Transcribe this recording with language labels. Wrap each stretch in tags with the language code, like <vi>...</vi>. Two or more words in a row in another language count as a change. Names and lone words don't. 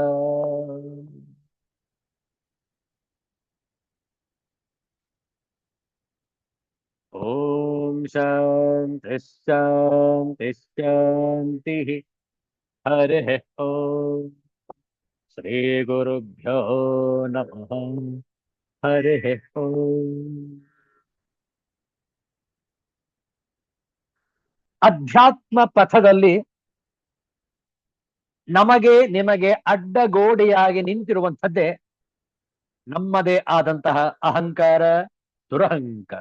<sa>ॐ शान्तिः शान्तिः शान्तिः। हरिः ॐ श्रीगुरुभ्यो नमः। हरिः ॐ।</sa> <kn>ಅಧ್ಯಾತ್ಮ ಪಥದಲ್ಲಿ ನಮಗೆ ನಿಮಗೆ ಅಡ್ಡಗೋಡೆಯಾಗಿ ನಿಂತಿರುವಂಥದ್ದೇ ನಮ್ಮದೇ ಆದಂತಹ ಅಹಂಕಾರ, ದುರಹಂಕಾರ.</kn>